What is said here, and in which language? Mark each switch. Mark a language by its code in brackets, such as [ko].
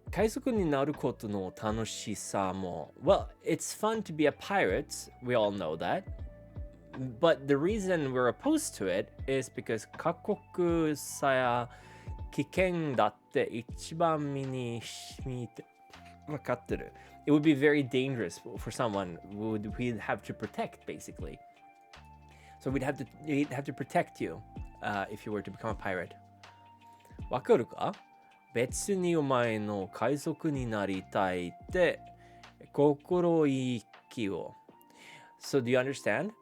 [ja] 海賊になることの楽しさも [en] Well, it's fun to be a pirate. We all know that. But the reason we're opposed to it is because [ja] 過酷さや危険だって一番身に染みて分かってる. [en] It would be very dangerous for someone we'd have to protect, basically. So we'd have to protect you if you were to become a pirate. [ja] わかるか? 別にお前の海賊になりたいって心意気を [en] So do you understand?